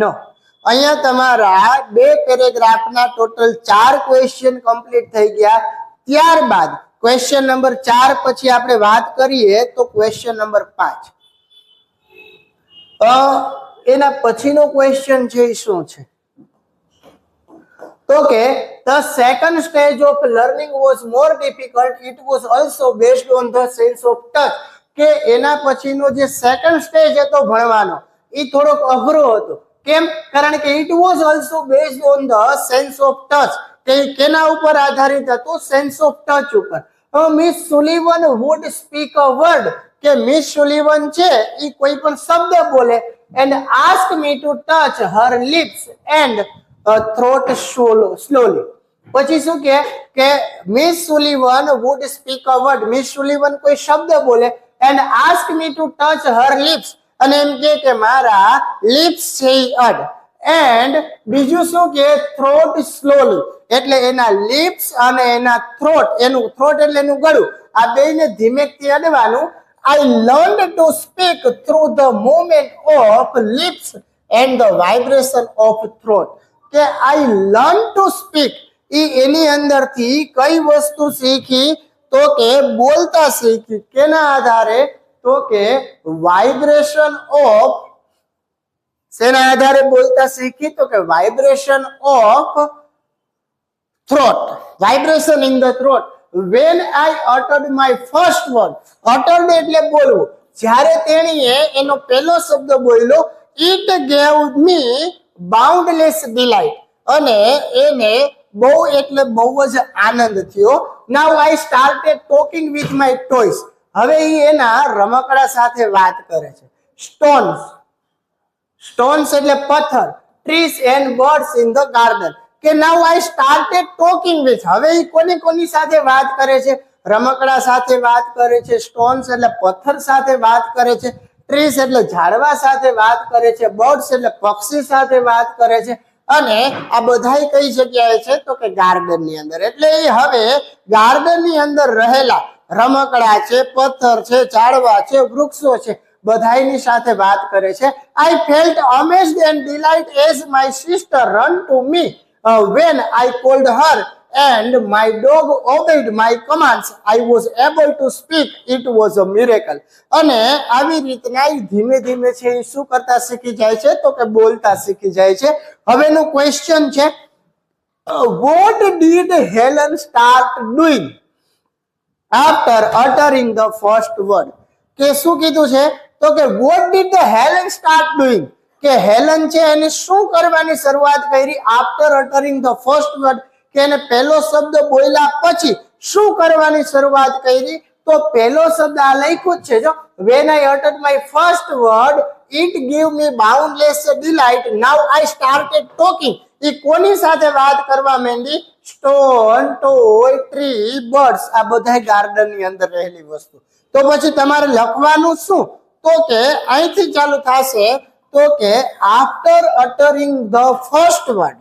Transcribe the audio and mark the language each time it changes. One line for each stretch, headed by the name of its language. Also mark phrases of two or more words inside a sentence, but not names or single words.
Gujarati: અહીંયા તમારા 2 પેરેગ્રાફના ટોટલ 4
English: question complete
Gujarati: થઈ ગયા. ત્યારબાદ
English: question number
Gujarati: 4 પછી આપણે વાત કરીએ તો
English: question number
Gujarati: 5. એના પછીનો ક્વેશ્ચન છે એ શું છે? તો કે
English: the second stage of learning was more difficult. It was also based on the sense of touch.
Gujarati: કે એના પછીનો જે
English: second stage
Gujarati: હતો ભણવાનો એ થોડોક અઘરો હતો. કેમ? કારણ કે
English: it was also based on the sense of touch.
Gujarati: કે કેના ઉપર આધારિત હતું?
English: sense of touch
Gujarati: ઉપર.
English: મિસ સુલિવન would speak a word.
Gujarati: કે મિસ સુલિવન છે એ કોઈ પણ શબ્દ બોલે
English: and ask me to touch her lips and throat slowly.
Gujarati: પછી શું કે
English: મિસ સુલિવન would speak a word.
Gujarati: મિસ સુલિવન કોઈ શબ્દ બોલે
English: and ask me to touch her lips
Gujarati: અને એમ કે મારા lips છે અડ. and બીજું શું કે
English: throat slowly
Gujarati: એટલે એના lips અને એના throat, એનું throat એટલે એનું ગળું, આ બેયને ધીમેકથી અડવાનું.
English: I learned to speak through the movement of lips and the vibration of throat.
Gujarati: કે
English: I learned to speak
Gujarati: એની અંદરથી કઈ વસ્તુ શીખી તો કે બોલતા શીખી કેના આધારે તો કે
English: vibration of
Gujarati: શેના આધારે બોલતા શીખી તો કે
English: vibration of throat, vibration in the throat. When I uttered my first word, uttered
Gujarati: એટલે બોલવું, જ્યારે તેણીએ એનો પહેલો શબ્દ બોલ્યો,
English: it gave me boundless delight,
Gujarati: અને એને બહુ એટલે બહુ જ આનંદ થયો.
English: Now I started talking with my toys.
Gujarati: હવે એ એના રમકડા સાથે વાત કરે છે.
English: Stones, stones
Gujarati: એટલે પથ્થર.
English: Trees and birds in the garden. કે now I started talking with,
Gujarati: હવે એ કોની સાથે વાત કરે છે? રમકડા સાથે વાત કરે છે. સ્ટોન્સ એટલે પથ્થર સાથે વાત કરે છે. ટ્રીસ એટલે ઝાડવા સાથે વાત કરે છે. બર્ડ્સ એટલે પક્ષી સાથે વાત કરે છે. અને આ બધાય કઈ જગ્યાએ છે તો કે ગાર્ડન ની અંદર. એટલે એ હવે ગાર્ડન ની અંદર રહેલા રમકડા છે, પથ્થર છે, ઝાડવા છે, વૃક્ષો છે, બધાયની સાથે વાત કરે છે.
English: I felt amazed and delight as my sister run to me when I called her and my dog obeyed my commands. I was able to speak. It was a miracle.
Gujarati: અને આવી રીતના ધીમે ધીમે છે એ શું કરતા શીખી જાય છે તો કે બોલતા શીખી જાય છે. હવેનું ક્વેશ્ચન છે,
English: what did Helen start doing after uttering the first word?
Gujarati: કે શું કીધું છે તો કે
English: what did the Helen start doing?
Gujarati: કે હેલન છે એને શું કરવાની શરૂઆત કરી
English: after uttering the first word,
Gujarati: કે એને પહેલો શબ્દ બોલ્યા પછી શું કરવાની શરૂઆત કરી? તો પહેલો શબ્દ આ લખ્યું છે જો,
English: when I uttered my first word it gave me boundless delight. Now I started talking.
Gujarati: એ કોની સાથે વાત કરવા માંડી? સ્ટોન, ટોય, ટ્રી, બર્ડ્સ, આ બધા ગાર્ડન ની અંદર રહેલી વસ્તુ. તો પછી તમારે લખવાનું શું તો કે અહીંથી ચાલુ થશે તો કે
English: after uttering the first word.